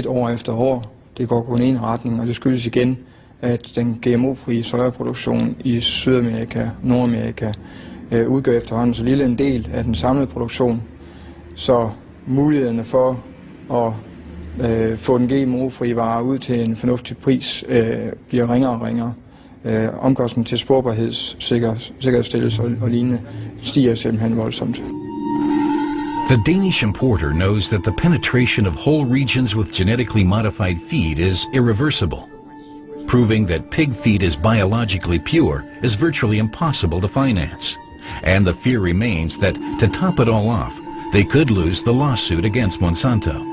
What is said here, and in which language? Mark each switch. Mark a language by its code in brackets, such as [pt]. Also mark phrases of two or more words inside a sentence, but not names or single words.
[da] Det går kun i en retning, og det skyldes igen, at den GMO-frie sojaproduktion i Sydamerika, Nordamerika udgør efterhånden så lille en del af den samlede produktion, så mulighederne for at få den GMO-frie vare ud til en fornuftig pris bliver ringere og ringere. Omkostningen til sikkerhedsstillelse og lignende stiger simpelthen voldsomt. [en] The Danish importer knows that the penetration of whole regions with genetically modified feed is irreversible. Proving that pig feed is biologically pure is virtually impossible to finance. And the fear remains that, to top it all off, they could lose the lawsuit against Monsanto.